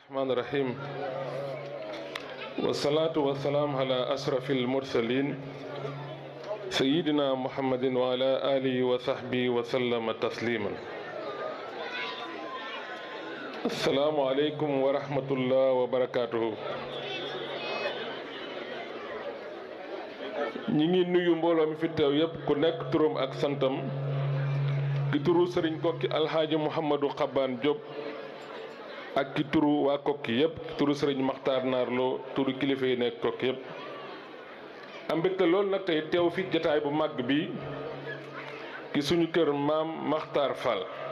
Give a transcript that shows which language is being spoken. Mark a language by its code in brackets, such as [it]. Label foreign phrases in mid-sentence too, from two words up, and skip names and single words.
[ar] الرحمن الرحيم والصلاة والسلام على أشرف المرسلين سيدنا محمد وعلى آله وصحبه وسلم تسليما. السلام عليكم ورحمة الله وبركاته. [wo] ñi ngi nuyu mbooloo mi fi teew yépp ku nekk turam ak santam ki turu Sëriñ Kokki Alxaaji Mouhamadou Xabaan Diop ak ki turu waa Kokki yépp ki turu Sëriñ Maxtaar Naarloo turu kilifa yi nekk Kokki yépp am mbégte loolu nag tey teew fi jataay bu màgg bi ki suñu kër maam Maxtaar Fall